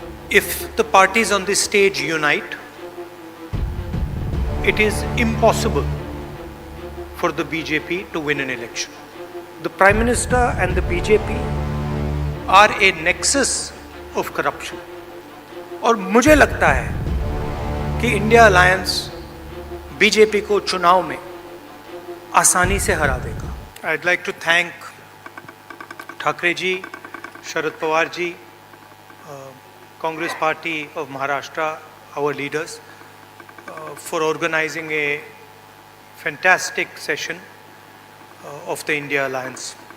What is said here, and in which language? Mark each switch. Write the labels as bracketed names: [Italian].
[English] If the parties on this stage unite, it is impossible for the BJP to win an election. The Prime Minister and the BJP are a nexus of corruption. [Hindi] और मुझे लगता है कि India alliance BJP को चुनाव में आसानी से हरा देगा. [English] I'd like to thank Thackeray ji, Sharad Pawar ji, Congress Party of Maharashtra, our leaders, for organizing a fantastic session of the India Alliance.